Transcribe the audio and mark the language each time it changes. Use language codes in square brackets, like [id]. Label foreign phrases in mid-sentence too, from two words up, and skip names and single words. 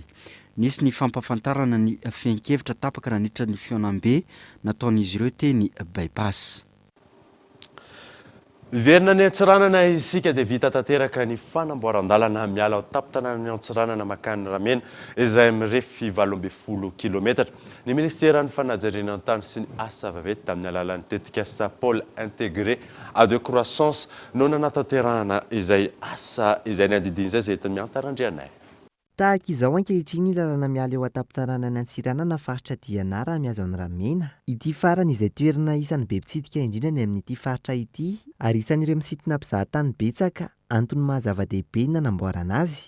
[mg] Nisy ny fampafantarana ny fian-kevitra tapaka ranitra ny fionam-be nataon'izy ireo teny bypass. Verina ny Antsiranana isika dia vita tanteraka ny fanamboaran-dalana miala ao tapin-tanànan'ny Antsiranana makany Ramena izay mirefy 80 kilometatra. Ny Ministeran'ny Fanajariana an-tany sy ny asa vaventy tamin'ny alalan'ny tetikasa [fr] pôle intégré à de croissance [mg] no nanatanterahana izay asa izay ny andidiny izay teny miantarandrianay. Tahaka izao ankehitriny lalana miala eo atapin-tanànan'ny Antsiranana faritra Dianara miazo an'ny Ramena. Ity farana izay toerana isan'ny be mpitsidika indrindra ny amin'ity faritra ity ary isan'ireo misintona mpizahatany betsaka antony mahazava-dehibe ny nanamboarana azy.